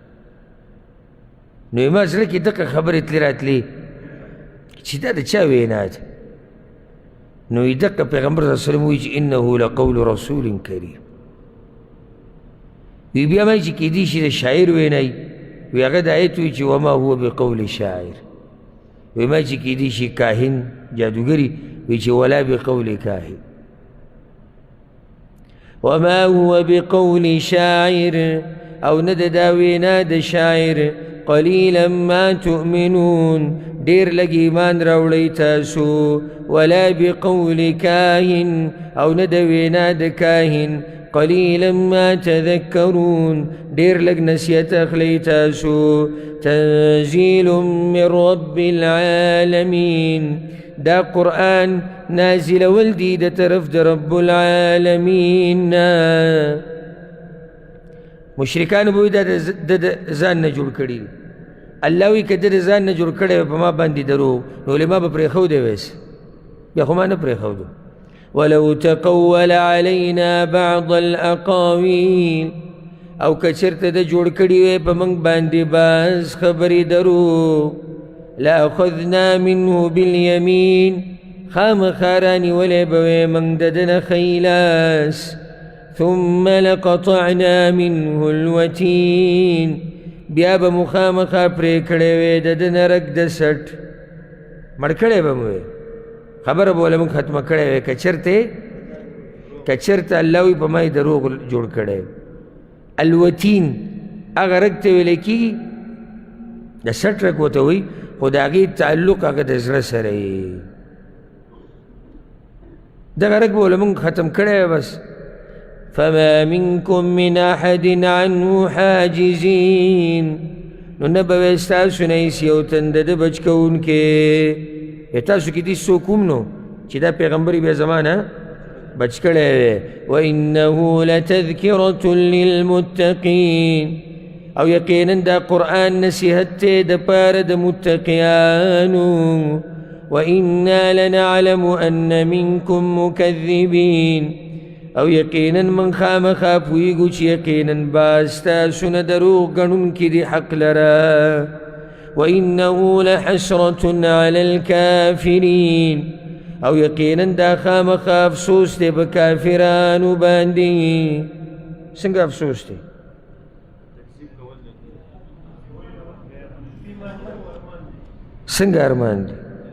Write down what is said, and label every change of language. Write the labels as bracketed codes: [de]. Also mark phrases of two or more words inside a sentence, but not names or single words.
[ps] نو یې ما زړه کې دغه خبرې تلې راتلې چې دا د چا وینا ده نو یې دغه پیغمبر [ar] صلی الله علیه وسلم [ps] وایي چې [ar] انه لقول رسول کریم [ps] وی بیا ما چې کیدای شي د شاعر وینای وی هغه د آیت وایي چې [ar] وما هو بقول شاعر [ps] وی ما چې کیدای شي کاهن جادوګري وی چې [ar] ولا بقول کاهن وما هو بقول شاعر [ps] او ند دا وینا د شاعر [ar] قلیلا ما [ps] تؤمنون ډیر لږ ایمان راوړئ تاسو [ar] ولا بقول کاهن [ps] او نه د وینا د کاهن [ar] قلیلا ما تذکرون [ps] ډیر لږ نصیحت اخلئ تاسو [ar] تنزیل من رب العالمین [ps] دا قرآن نازل ولدی د طرف د رب العالمین مشرکان به دا د ځان نه جوړ کړي الله وایي که د ځان نه جوړ کړی په ما باندې دروغ نو ولې ما به پرېښودی ویس بیا خو ما نه پرېښودو [ar] ولو تقول علينا بعض الاقاويل [ps] او که چېرته د جوړ کړي وی په موږ باندې بعض خبرې دروغ [ar] لأخذنا منه [ps] باليمين خامخا رانیولی به وی موږ د ده نه ښی لاس [ar] ثم لقطعنا منه الوتين [ps] بیا به مخامخا پرې کړی وې د ده نه رګ د سټ مړ کړی به مو خبره به وله موږ ختمه کړی وې که چېرته الله وي په ما یې دروغ جوړ کړی الوتین هغه رګ ته ویلی کېږي د سټ رګ ورته وایي خو د هغې تعلق هغه د زړه سره یې دغه رګ به وله موږ ختم کړی وی بس [ar] فما منكم من أحد عنه حاجزين [ps] نو نه به وی ستاسو نه هېڅ یو تن د ده بچ کوونکې تاسو کې دې څوک هم نو چې دا پیغمبر بیا زما نه بچ کړی وی [ar] وإنه لتذکرة للمتقین [ps] او یقینا دا قرآن نصیحت دی د پاره د متقیانو [ar] وإنا لنعلم أن منكم مكذبین [ps] او یقینا من خامخا پوهیږو چې یقینا با ستاسو نه دروغ ګڼونکي دي حق لره [ar] وإنه لحسرة على الكافرین [ps] او یقینا دا خامخا افسوس دی په کافرانو باندې څنګه افسوس دی څنګه ارمان دی